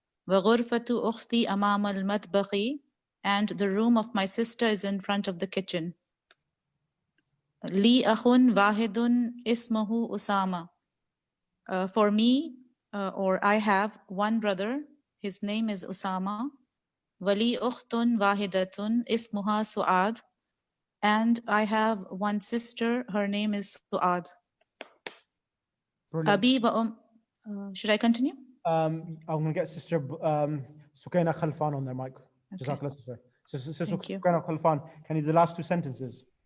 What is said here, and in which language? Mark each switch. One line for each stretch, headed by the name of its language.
Arabic: وغرفة أختي أمام المطبخ.
English: And the room of my sister is in front of the kitchen.
Arabic: لي أخ واحد اسمه أسامة.
English: For me, or I have one brother, his name is Usama.
Arabic: ولي أخت واحدة اسمها سعاد.
English: And I have one sister, her name is Suad. Brilliant. أبي should I continue? I'm going to get Sister Sukaina Khalfan on their mic. Okay. Jazakallah, sister. Sister Thank you. Sukaina Khalfan, can you do the last two sentences?